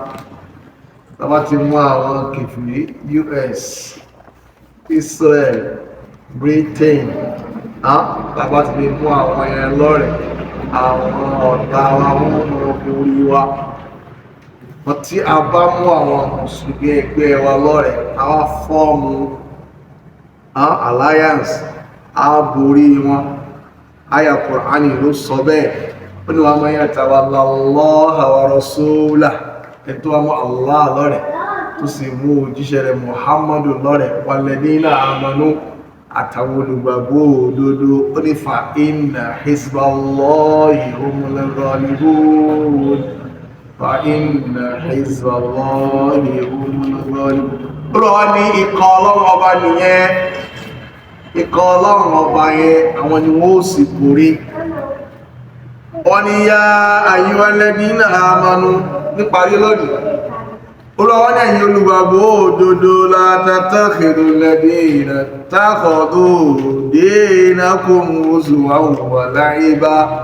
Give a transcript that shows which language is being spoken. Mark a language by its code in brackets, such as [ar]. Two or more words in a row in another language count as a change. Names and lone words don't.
[yo] Tá bá ti mú àwọn kèfèrí US, Israel, Britain, tá bá ti mú àwọn ẹ̀yẹn lọ́rẹ̀, àwọn ọ̀tá wa wọ́n máa borí wa. Wọ́n tí a bá mú àwọn mùsùlùmí ẹgbẹ́ wa lọ́rẹ̀, àwa fọ́ọ̀mù alliance, a borí wọn. Aya Qur'ani ló sọ bẹ́ẹ̀. Ó ní [ar] وَمَن يَتَوَلَّ اللَّهَ وَرَسُولَهُ, [yo] ẹ̀tọ́ wa mú Allah lọ́rẹ̀ tó sì mú òjíṣẹ́ rẹ̀ Muhammadu lọ́rẹ̀, [ar] وَالَّذِينَ آمَنُوا [yo] àtàwọn olùgbàgbọ́ òdodo. Ó ní [ar] فَإِنَّ حِزْبَ اللَّهِ هُمُ الْغَالِبُونَ فَإِنَّ حِزْبَ اللَّهِ هُمُ الْغَالِبُونَ. [yo] Olúwa ní ikọ̀ Ọlọ́run ọba nìyẹn, ikọ̀ Ọlọ́run ọba yẹn àwọn ni wọ́n ó sì borí. Wọ́n ní [ar] يَا أَيُّهَا الَّذِينَ آمَنُوا [yo] níparí lónìí. Olúwa ní ẹ̀yin olùgbàgbọ́ òdodo [ar] لَا تَتَّخِذُوا الَّذِينَ اتَّخَذُوا دِينَكُمْ هُزُوًا وَلَعِبًا.